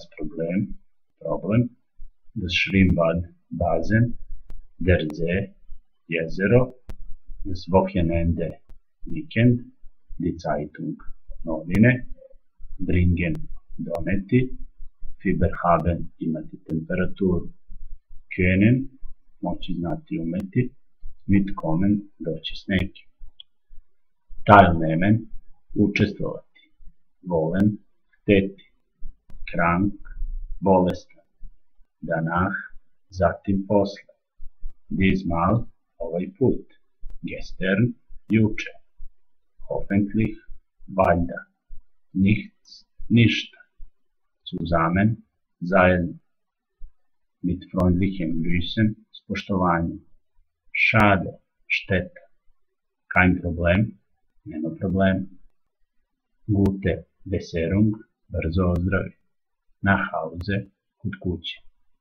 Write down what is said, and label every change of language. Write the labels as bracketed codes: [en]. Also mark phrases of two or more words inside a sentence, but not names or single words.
[de] Problem, problem, das Schwimmbad, bazen, der See, jezero, das Wochenende, Weekend, die Zeitung, novine, bringen, doneti, Fieber haben, [sr] imati temperaturu, können, moći znati umeti, mitkommen, doći s nekim. [de] Teilnehmen, učestvovati, wollen, hteti, krank, bolestan, danach, [sr] zatim posle, diesmal, ovaj put, gestern, juče, [de] hoffentlich, valjda, nichts, ništa, zusammen, zajedno, mit freundlichem Grüßen, [sr] s poštovanjem, Schade, šteta. [de] Kein Problem, [sr] nema problema. [de] Gute Besserung, [sr] brzo ozdravi. [de] Nach Hause, [sr] kod kuće.